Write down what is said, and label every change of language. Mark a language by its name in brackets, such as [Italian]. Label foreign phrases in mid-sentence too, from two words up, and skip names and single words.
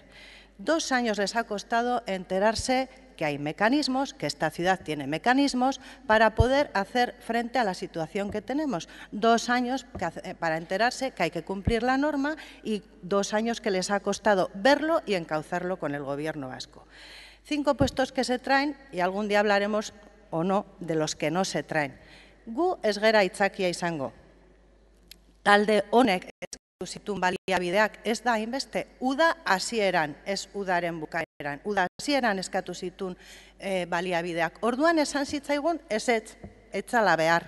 [Spanish] 2 años les ha costado enterarse que hay mecanismos, que esta ciudad tiene mecanismos para poder hacer frente a la situación que tenemos. 2 años para enterarse que hay que cumplir la norma y 2 años que les ha costado verlo y encauzarlo con el Gobierno vasco. 5 puestos que se traen y algún día hablaremos o no de los que no se traen. [Basque] Gu ez gera aitzakia izango. Talde honek eskatu zituen baliabideak ez da hainbeste. Uda hasieran, ez udaren bukaeran. Uda hasieran eskatu zituen baliabideak. Orduan esan zitzaigun ezetz, etzala behar.